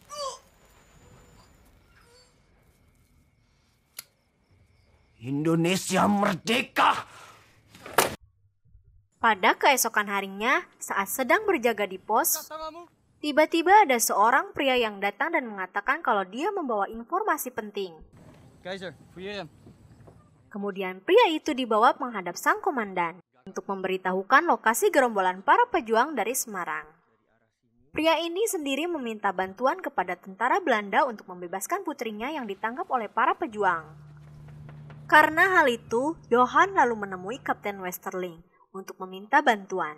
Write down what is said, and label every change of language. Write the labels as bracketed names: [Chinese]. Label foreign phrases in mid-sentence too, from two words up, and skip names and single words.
[Indonesian] Indonesia merdeka! Pada keesokan harinya, saat sedang berjaga di pos, tiba-tiba ada seorang pria yang datang dan mengatakan kalau dia membawa informasi penting. [Dutch] Keizer, fouilleer hem. [Indonesian] Kemudian pria itu dibawa menghadap sang komandan untuk memberitahukan lokasi gerombolan para pejuang dari Semarang. Pria ini sendiri meminta bantuan kepada tentara Belanda untuk membebaskan putrinya yang ditangkap oleh para pejuang. Karena hal itu, Johan lalu menemui Kapten Westerling untuk meminta bantuan.